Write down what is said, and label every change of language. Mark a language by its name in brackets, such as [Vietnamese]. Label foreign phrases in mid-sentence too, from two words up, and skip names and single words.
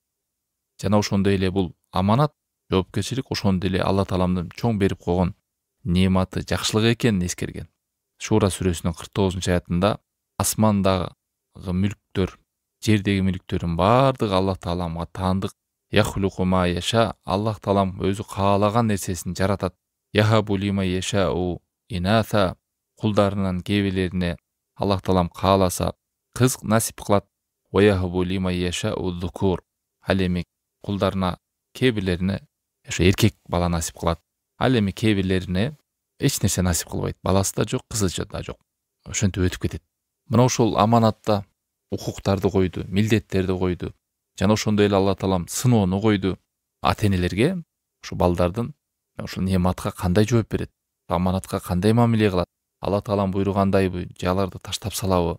[Kyrgyz] Жана ошондой эле бул аманат, жоопкерчилик ошондой эле Алла тааламдын чоң берип койгон неаматы, жакшылыгы экенин эскерген. Шура сүрөсүнүн 49-аятында асмандагы мүлктөр, жердеги мүлктөрдүн бардыгы Аллах тааламга таандык. [Arabic] يخلق ما يشاء, [Kyrgyz] Аллах таалам өзү каалаган нерсесин жаратат. [Arabic] يهب لمن يشاء إناثا, [Kyrgyz] кулдарынын кээбелерине Аллах таалам кааласа кыз насип кылат. [Arabic] ويهب لمن يشاء الذكور, [Kyrgyz] ал эми кулдарына кээбелерине ошо эркек бала насип кылат. Ал эми кээбелерине эч нерсе насип кылбайт. Баласы да жок, кызы да жок. Ошентип өтүп кетет. Мына ушул аманатта укуктарды койду, милдеттерди койду. Жана ошондой эле Алла таалам сыноону койду. Ата-энелерге ушу балдардын ушул неаматка кандай жооп берет, аманатка кандай мамиле кылат, Алла таалам буйругандайбы, же аларды таштап салабы?